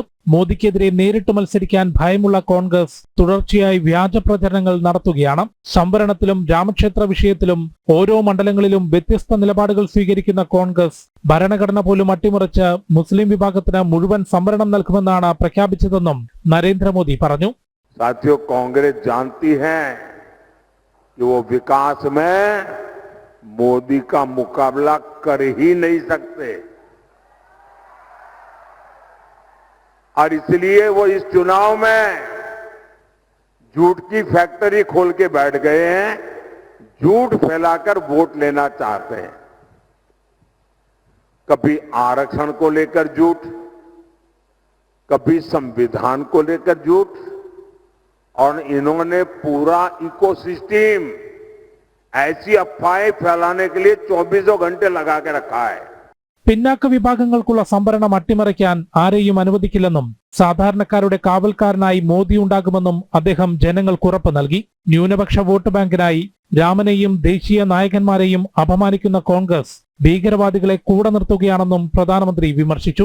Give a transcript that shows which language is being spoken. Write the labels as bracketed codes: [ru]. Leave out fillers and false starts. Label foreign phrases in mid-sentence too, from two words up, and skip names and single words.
[ml] മോദിക്കെതിരെ നേരിട്ട് മത്സരിക്കാൻ ഭയമുള്ള കോൺഗ്രസ് തുടർച്ചയായി വ്യാജ പ്രചരണങ്ങൾ നടത്തുകയാണ്. സംവരണത്തിലും രാമക്ഷേത്ര വിഷയത്തിലും ഓരോ മണ്ഡലങ്ങളിലും വ്യത്യസ്ത നിലപാടുകൾ സ്വീകരിക്കുന്ന കോൺഗ്രസ് ഭരണഘടന പോലും അട്ടിമറിച്ച് മുസ്ലിം വിഭാഗത്തിന് മുഴുവൻ സംവരണം നൽകുമെന്നാണ് പ്രഖ്യാപിച്ചതെന്നും നരേന്ദ്രമോദി പറഞ്ഞു. [hi] साथियों, कांग्रेस जानती है कि वो विकास में मोदी का मुकाबला कर ही नहीं सकते और इसलिए वो इस चुनाव में झूठ की फैक्ट्री खोल के बैठ गए हैं, झूठ फैलाकर वोट लेना चाहते हैं. कभी आरक्षण को लेकर झूठ, कभी संविधान को लेकर झूठ, और इन्होंने पूरा इकोसिस्टम ऐसी अफवाहें फैलाने के लिए 24 घंटे लगा के रखा है. [ml] പിന്നാക്ക വിഭാഗങ്ങൾക്കുള്ള സംവരണം അട്ടിമറിക്കാൻ ആരെയും അനുവദിക്കില്ലെന്നും സാധാരണക്കാരുടെ കാവൽക്കാരനായി മോദി ഉണ്ടാകുമെന്നും അദ്ദേഹം ജനങ്ങൾക്ക് ഉറപ്പ് നൽകി. ന്യൂനപക്ഷ വോട്ട് ബാങ്കിനായി രാമനെയും ദേശീയ നായകന്മാരെയും അപമാനിക്കുന്ന കോൺഗ്രസ് ഭീകരവാദികളെ കൂടെ നിർത്തുകയാണെന്നും പ്രധാനമന്ത്രി വിമർശിച്ചു.